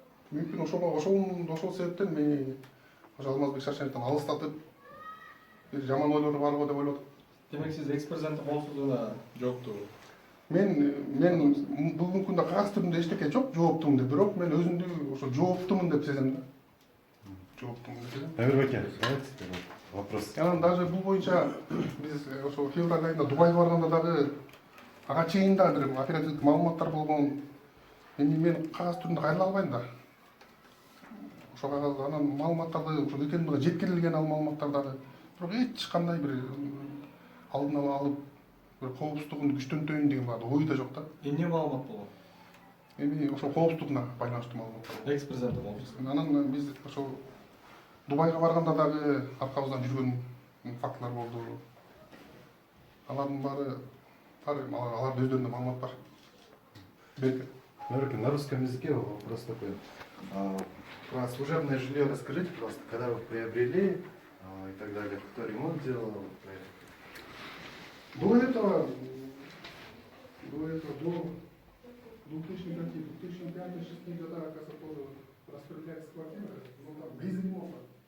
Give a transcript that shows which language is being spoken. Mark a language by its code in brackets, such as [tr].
[ky] Мүмкүн ошол себептен мени ошо Алмазбек Шашеновдон алыстатып, жаман ойлору барбы деп ойлоп атам. Демек сиз экс-президенттин коопсуздугуна жооптуу. Мен бүгүнкү күндө кагаз түрүндө эчтеке жок, жооптумун деп, бирок мен өзүмдү ошо жооптумун деп сезем да. Жооптумун деп сезем. [ru] Наверное, давайте вопрос. [ky] Анан даже бул боюнча биз ошо февраль айында Дубайга барганда дагы ага чейин да бир оперативдик маалыматтар болгон. Эми мен кагаз түрүндө кайрыла албайм да. Ошо кагаз анан маалыматтарды ошо ГТМБга жеткирилген ал маалыматтар дагы. Бирок эч кандай бир алдын ала алып бир коопсуздугун күчтөнтөйүн деген ойда жок да. Эмне маалымат болгон? Эми ошо коопсуздугуна байланыштуу маалыматтар. Экс-президенттин коопсуздугу. Анан биз ошо Дубайга барганда дагы аркабыздан жүргөн фактылар болду. Алардын баары алардын өздөрүндө маалымат бар. [ru] Наверное, на русском языке вопрос такой. Про служебное жилье расскажите, пожалуйста, когда вы приобрели и так далее, кто ремонт делал? До этого, до 2005-2006 года, оказывается, тоже распределялись квартиры, но там без ремонта.